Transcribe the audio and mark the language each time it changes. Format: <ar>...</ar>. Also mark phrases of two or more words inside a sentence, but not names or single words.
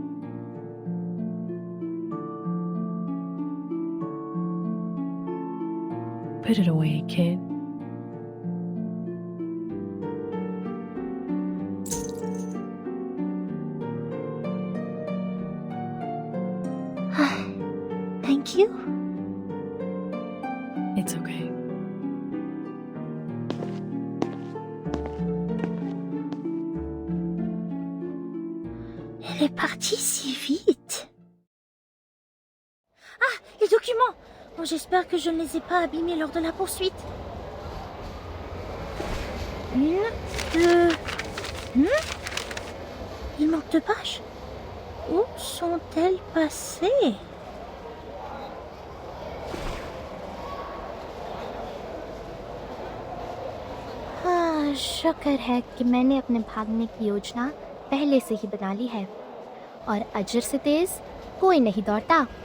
<en>Put it away, kid. Thank you. It's okay.</en> <fr>Elle est partie si vite. Ah, les documents. Oh, j'espère que je ne les ai pas abîmés lors de la poursuite. 1, 2... Il manque 2 pages. Où sont-elles passées?</fr> <hi>शुक्र है कि मैंने अपने भागने की योजना पहले से ही बना ली है और अजर से तेज कोई नहीं दौड़ता।</hi>